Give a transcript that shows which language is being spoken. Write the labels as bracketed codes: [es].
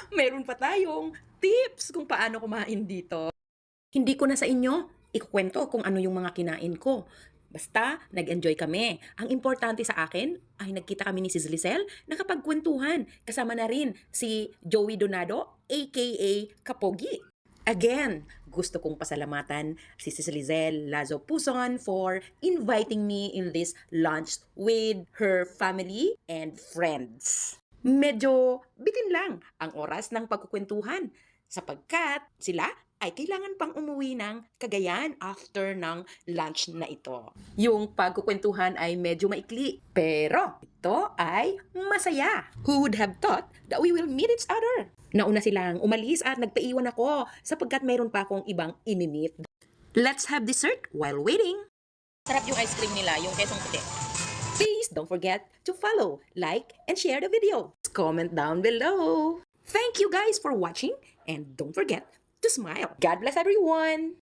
[tl] Meron pa tayong tips kung paano kumain dito. Hindi ko na sa inyo ikukwento kung ano yung mga kinain ko. Basta, nag-enjoy kami. Ang importante sa akin ay nagkita kami ni Sis Lizelle, nakapagkwentuhan. Kasama na rin si Joey Donado, aka Kapogi. Again, gusto kong pasalamatan si Sis Lizelle Lazo Puson [en] for inviting me in this lunch with her family and friends. [tl] Medyo bitin lang ang oras ng pagkukwentuhan sapagkat sila ay kailangan pang umuwi ng Cagayan after ng lunch na ito. Yung pagkukwentuhan ay medyo maikli, pero ito ay masaya. [en] Who would have thought that we will meet each other? [tl] Nauna silang umalis at nagpaiwan ako sapagkat mayroon pa akong ibang imimit. [en] Let's have dessert while waiting. [tl] Sarap yung ice cream nila, yung kesong puti. [en] Please don't forget to follow, like, and share the video. Comment down below. Thank you guys for watching and don't forget to smile. God bless everyone.